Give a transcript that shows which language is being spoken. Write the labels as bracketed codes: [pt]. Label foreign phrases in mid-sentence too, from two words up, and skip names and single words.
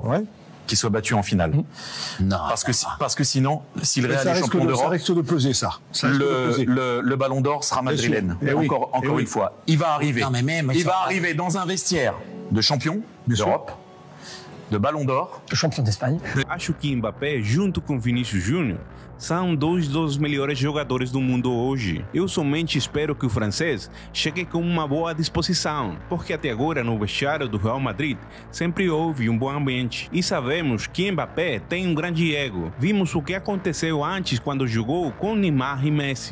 [fr] Qu'il soit battu en finale. Non. Parce que sinon, si le Real est champion d'Europe, ça risque de peser, ça. Le ballon d'or sera madrilène. Encore une fois. Il va arriver. Non, mais même, il va arriver dans un vestiaire de champion d'Europe. de Ballon d'Or. Champion d'Espagne. [pt] Acho que Mbappé, junto com Vinícius Júnior, são dois dos melhores jogadores do mundo hoje. Eu somente espero que o francês chegue com uma boa disposição, porque até agora no vestiário do Real Madrid sempre houve um bom ambiente. E sabemos que Mbappé tem um grande ego. Vimos o que aconteceu antes quando jogou com Neymar e Messi.